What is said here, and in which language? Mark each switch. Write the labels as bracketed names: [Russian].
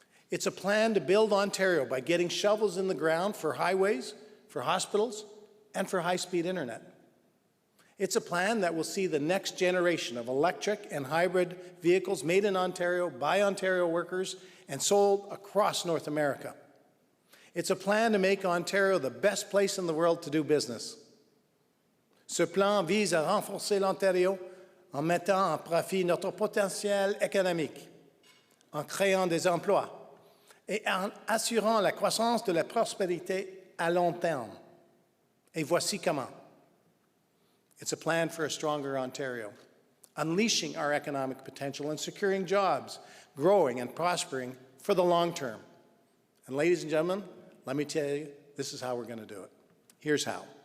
[English] It's a plan to build Ontario by getting shovels in the ground for highways, for hospitals, and for high-speed internet. It's a plan that will see the next generation of electric and hybrid vehicles made in Ontario by Ontario workers and sold across North America. It's a plan to make Ontario the best place in the world to do business. [French] Ce plan vise à renforcer l'Ontario en mettant en profit notre potentiel économique, en créant des emplois et en assurant la croissance de la prospérité à long terme. Et voici comment. [English] It's a plan for a stronger Ontario, unleashing our economic potential and securing jobs, growing and prospering for the long term. And ladies and gentlemen, let me tell you, this is how we're going to do it. Here's how.